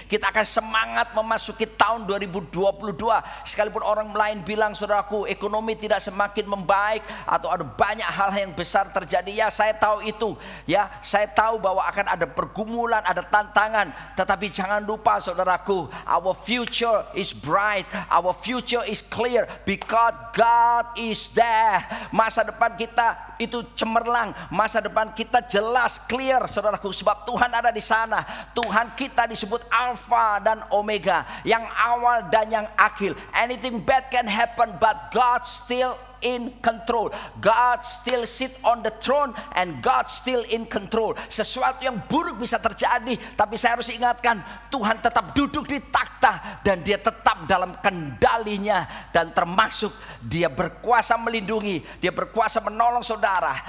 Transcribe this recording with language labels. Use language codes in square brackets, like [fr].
[id] Kita akan semangat memasuki tahun 2022. Sekalipun orang lain bilang, saudaraku, ekonomi tidak semakin membaik atau ada banyak hal yang besar terjadi. Ya, saya tahu itu. Ya, saya tahu bahwa akan ada pergumulan, ada tantangan. Tetapi jangan lupa, saudaraku, [en] our future is bright. Our future is clear because God is there. [id] Masa depan kita itu cemerlang. Masa depan kita jelas, clear, saudaraku, sebab Tuhan ada di sana. Tuhan kita disebut Alpha dan Omega, yang awal dan yang akhir. [en] Anything bad can happen, but God still in control. God still sit on the throne and God still in control. [id] Sesuatu yang buruk bisa terjadi, tapi saya harus ingatkan, Tuhan tetap duduk di takhta dan dia tetap dalam kendalinya, dan termasuk dia berkuasa melindungi, dia berkuasa menolong saudara.